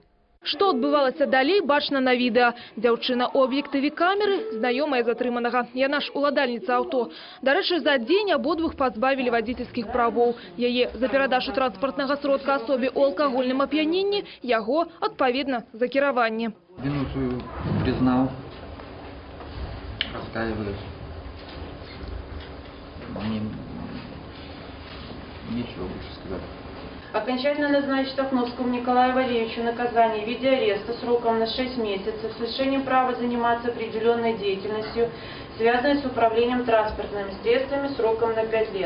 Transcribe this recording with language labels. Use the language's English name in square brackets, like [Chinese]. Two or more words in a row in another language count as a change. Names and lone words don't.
[Belarusian] Што адбывалася далей, бачна на відэа. Дзяўчына ў аб'ектыве камеры, знаёмая затрыманага. Яна ж уладальніца аўто. Дарэчы, за дзень абодвух пазбавілі вадзіцельскіх правоў. Яе за перадачу транспартнага сродка асобе ў алкагольным ап'яненні, яго, адпаведна, за кіраванне. [Russian] Вину свою признал, раскаиваюсь. Нечего больше сказать. Окончательно назначить Штахновскому Николаю Валерьевичу наказание в виде ареста сроком на 6 месяцев с лишением права заниматься определенной деятельностью, связанной с управлением транспортными средствами сроком на 5 лет.